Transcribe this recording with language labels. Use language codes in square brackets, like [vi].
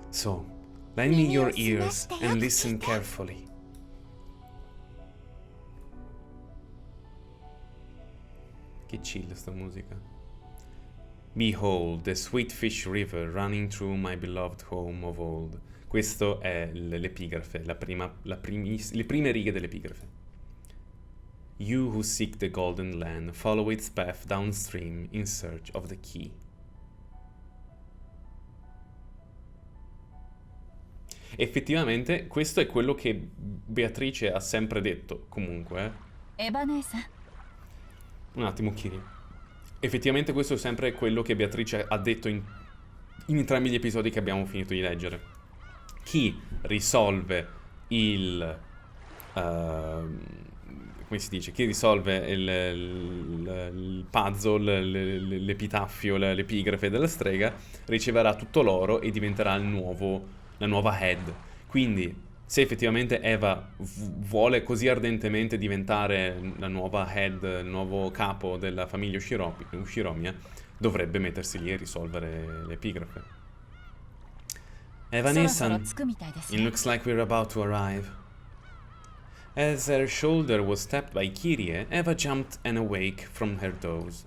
[en] So, lend me your ears and listen carefully. [it] Che chill sta musica. [en] Behold the sweet fish river running through my beloved home of old. [it] Questo è l'epigrafe, le prime righe dell'epigrafe. [en] You who seek the golden land, follow its path downstream in search of the key. [it] Effettivamente questo è quello che Beatrice ha sempre detto, comunque. [ja] エヴァ姉さん [it] Un attimo, Kiri. Effettivamente questo è sempre quello che Beatrice ha detto in entrambi gli episodi che abbiamo finito di leggere. Chi risolve il... come si dice? Chi risolve il puzzle, l'epitaffio, l'epigrafe della strega, riceverà tutto l'oro e diventerà la nuova head. Quindi, se effettivamente Eva vuole così ardentemente diventare la nuova head, il nuovo capo della famiglia Ushiromiya, dovrebbe mettersi lì e risolvere l'epigrafe. [en] Eva [ja] そろそろ Nissan, 着くみたいです [en] it [ja] ね [en] looks like we're about to arrive. As her shoulder was tapped by Kyrie, Eva jumped and awoke from her doze.